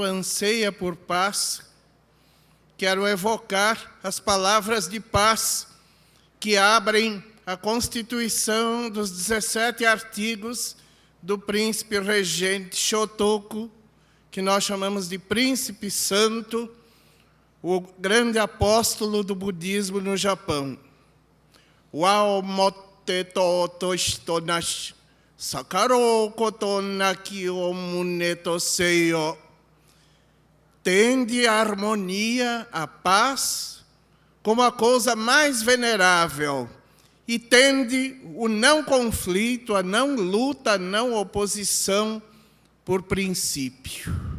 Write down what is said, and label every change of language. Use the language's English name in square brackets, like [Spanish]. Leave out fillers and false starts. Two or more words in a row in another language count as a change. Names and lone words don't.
[Portuguese] anseia por paz, quero evocar as palavras de paz que abrem a Constituição dos 17 artigos do príncipe regente Shotoku, que nós chamamos de Príncipe Santo, o grande apóstolo do budismo no Japão. [Japanese] 和を以て貴しと為し、忤ふること無きを宗とせよ. [Portuguese] Tende a harmonia, a paz, como a coisa mais venerável, e tende o não conflito, a não luta, a não oposição por princípio.